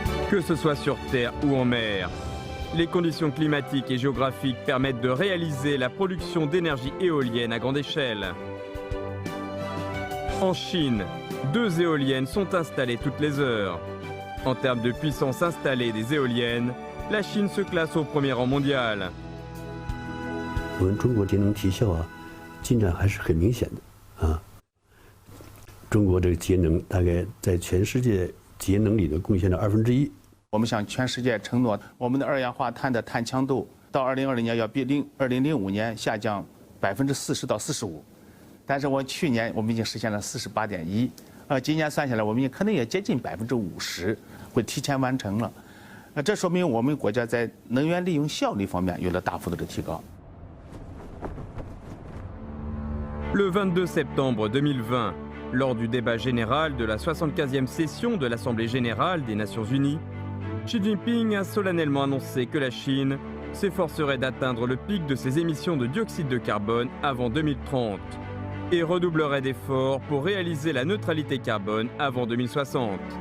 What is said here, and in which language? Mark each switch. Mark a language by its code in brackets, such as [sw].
[fr] Que ce soit sur terre ou en mer, les conditions climatiques et géographiques permettent de réaliser la production d'énergie éolienne à grande échelle. En Chine, 2 éoliennes sont installées toutes les heures. En termes de puissance installée des éoliennes, la Chine se classe au premier rang mondial. [zh] 我们中国节能提效进展还是很明显的中国这个节能大概在全世界节能里的贡献了1/2。我们向全世界承诺，我们的二氧化碳的碳强度到2020年要比2005年下降40%到45%，但是去年我们已经实现了48.1%，今年算下来我们可能也接近50%，会提前完成了。这说明我们国家在能源利用效率方面有了大幅度的提高。 [fr] Le 22 septembre 2020, lors du débat général de la 75e session de l'Assemblée générale des Nations unies, Xi Jinping a solennellement annoncé que la Chine s'efforcerait d'atteindre le pic de ses émissions de dioxyde de carbone avant 2030 et redoublerait d'efforts pour réaliser la neutralité carbone avant 2060.